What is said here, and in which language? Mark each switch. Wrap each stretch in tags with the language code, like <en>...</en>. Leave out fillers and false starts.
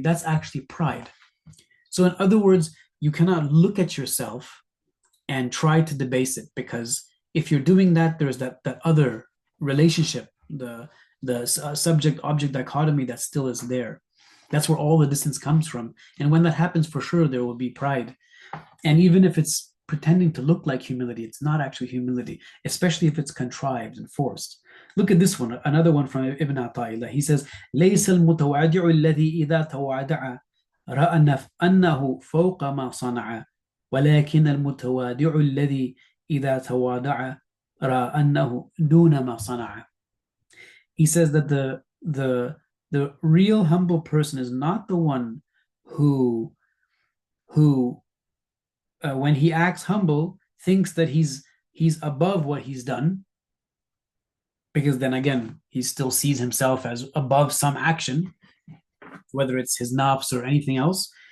<en>That's actually pride. So in other words, you cannot look at yourself and try to debase it, because if you're doing that, there's that other relationship, the subject-object dichotomy that still is there. That's where all the distance comes from. And when that happens, for sure, there will be pride. And even if it's pretending to look like humility, it's not actually humility, especially if it's contrived and forced. Look at this one, another one from Ibn Atta'illah. He says,</en> <ar>ليس المتواضع الذي إذا تواضع رأى أنه فوق ما صنع ولكن المتواضع الذي إذا تواضع رأى أنه دون ما صنع.</ar> <en>He says that the real humble person is not the one who when he acts humble, thinks that he's above what he's done, because then again, he still sees himself as above some action, whether it's his nafs or anything else.</en>